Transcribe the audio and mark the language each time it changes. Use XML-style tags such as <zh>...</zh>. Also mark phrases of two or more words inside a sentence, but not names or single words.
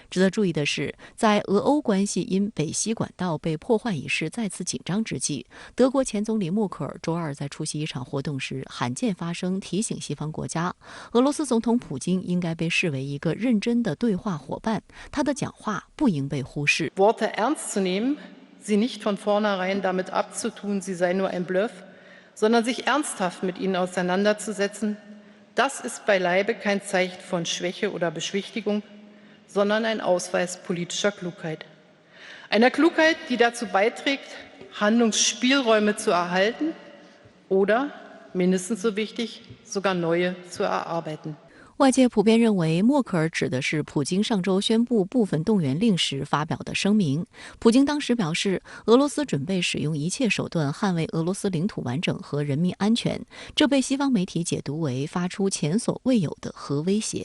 <zh>值得注意的是，在俄欧关系因北溪管道被破坏一事再次紧张之际，德国前总理默克尔周二在出席一场活动时，罕见发声提醒西方国家，俄罗斯总统普京应该被视为一个认真的对话伙伴，他的讲话不应被忽视。</zh> <de>Worte ernst zu nehmen, sie nicht von vornherein damit abzutun, sie sei nur ein Bluff, sondern sich ernsthaft mit ihnen auseinanderzusetzen, das ist beileibe kein Zeichen von Schwäche oder Beschwichtigung, sondern ein Ausweis politischer Klugheit. Einer Klugheit, die dazu beiträgt, Handlungsspielräume zu erhalten oder, mindestens so wichtig, sogar neue zu erarbeiten.</de> <zh>外界普遍认为，默克尔指的是普京上周宣布部分动员令时发表的声明。普京当时表示，俄罗斯准备使用一切手段捍卫俄罗斯领土完整和人民安全，这被西方媒体解读为发出前所未有的核威胁。</zh>